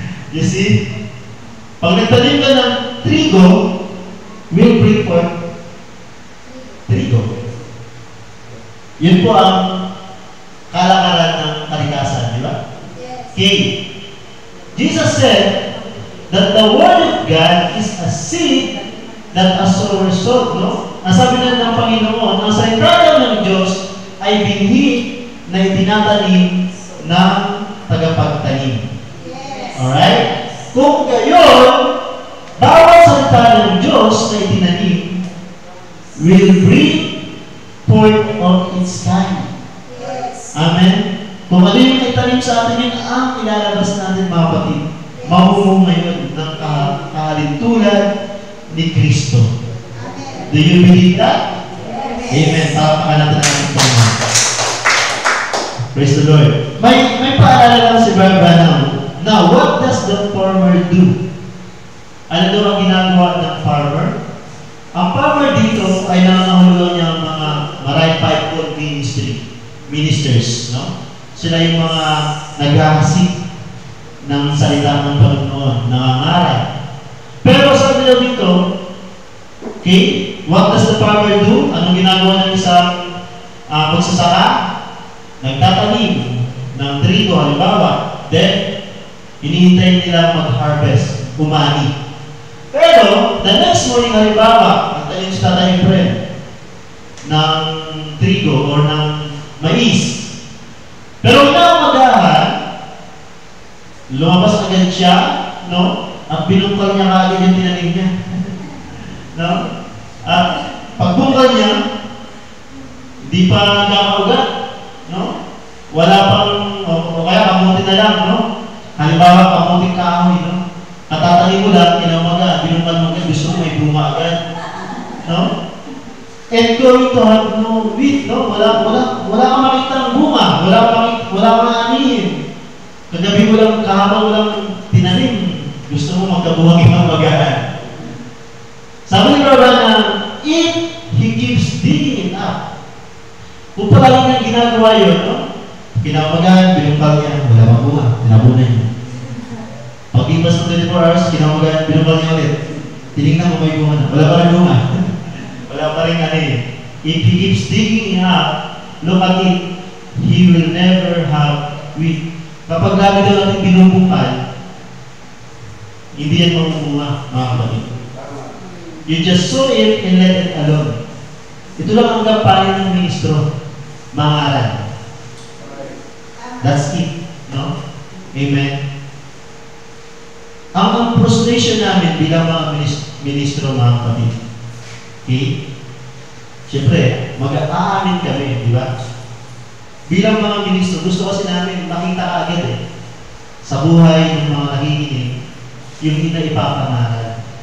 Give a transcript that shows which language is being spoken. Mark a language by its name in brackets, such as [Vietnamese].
[English] You see? [Filipino] Pag nagtanim ka ng trigo, [English] will bring forth [Filipino] trigo. Yun po ang kalakaran ng kalikasan, di ba? Okay. [English] Jesus said that the Word of God is a seed that a sower sowed, no? [Filipino] Nasabi na ng Panginoon, ang salita ng Diyos ay binhi na itinatanim ng tagapagtanim. Alright? Kung gayon, bawat salita ng Diyos na itinanim [English] will bring forth of its kind. [Filipino] Amen? Kung ano yung itanim sa atin, yun ang ilalabas natin, mga kapatid. Mamumunga yun ng kahalintulad ni Kristo. [English] Do you believe that? Amen. [Filipino] Papakan natin ang Panginoon. [English] Praise the Lord. [Filipino] May paalala lang si Brother Branham. [English] Now, what does the farmer do? [Filipino] Ano daw ang ginagawa ng farmer? Ang farmer dito ay nangangahulugan niya ang mga Marine Fivefold ministers, no? Sila yung mga naghahasik ng salita ng Panginoon, nangangaral. Pero sabi daw dito, [English] okay, what does the farmer do? [Filipino] Anong ginagawa ng isang pagsasaka? Nagtatanim ng trigo, halimbawa. Then, hinihintay nila mag-harvest, umani. Pero, the next morning, halimbawa, nagtanim si Tatay Efren ng trigo or ng mais. Pero inaumagahan, lumabas agad siya, no? At binungkal niya kaagad yung tinanim niya. No? At pagbungkal niya, di pa nakaugat, no? Wala pang, o kaya kamuti na lang, no? Halimbawa, kamuting kahoy, no? Katatanim mo lang, inaumaga, binungkal mo agad, gusto mo may bunga agad. No? [English] And going to have no wheat, no? [Filipino] Wala kang makita ng bunga, wala kang anihin. Kagabi mo lang, kahabang mo lang tinanim, gusto mo magkabuhang ibang magahan. Sabi ni Brother na, [English] if he keeps digging it up, [Filipino] kung palagi niyang ginagawa yun, no? Kinamagahan, binungkal niya, wala pang bunga, tinabunan niya. Pag-ipas ng 24 hours, kinamagahan, binungkal niya ulit. Tinignan mo may bunga na, wala pa rin bunga. Wala pa rin ano eh. [English] If he keeps digging it up, look at it, he will never have wheat. [Filipino] Kapag lagi daw natin binubungkal, hindi yan mamumunga, mga kapatid. [English] You just sow it and let it alone. [Filipino] Ito lang ang gampanin ng ministro, mangaral. [English] That's it, [Filipino] no? Amen. Ang frustration namin bilang mga ministro, mga kapatid, okay? Siyempre, mag-aamin kami, di ba? Bilang mga ministro, gusto kasi namin makita agad sa buhay ng mga nakikinig yung ipapamaral.